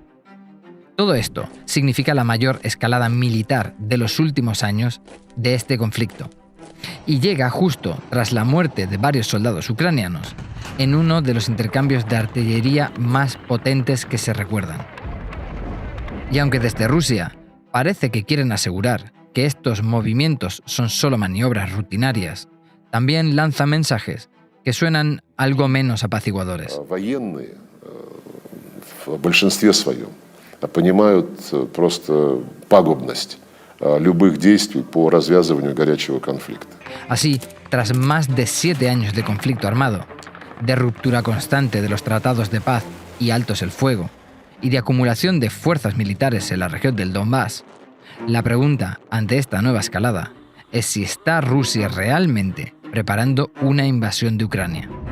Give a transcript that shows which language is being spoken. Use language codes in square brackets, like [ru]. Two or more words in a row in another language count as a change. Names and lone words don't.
[es] Todo esto significa la mayor escalada militar de los últimos años de este conflicto, y llega justo tras la muerte de varios soldados ucranianos en uno de los intercambios de artillería más potentes que se recuerdan. Y aunque desde Rusia parece que quieren asegurar que estos movimientos son solo maniobras rutinarias, también lanzan mensajes que suenan algo menos apaciguadores. [ru] Военные в большинстве своем понимают просто пагубность любых действий по развязыванию горячего конфликта. [es] Así, tras más de 7 años de conflicto armado, de ruptura constante de los tratados de paz y altos el fuego, y de acumulación de fuerzas militares en la región del Donbass, la pregunta ante esta nueva escalada es si está Rusia realmente preparando una invasión de Ucrania.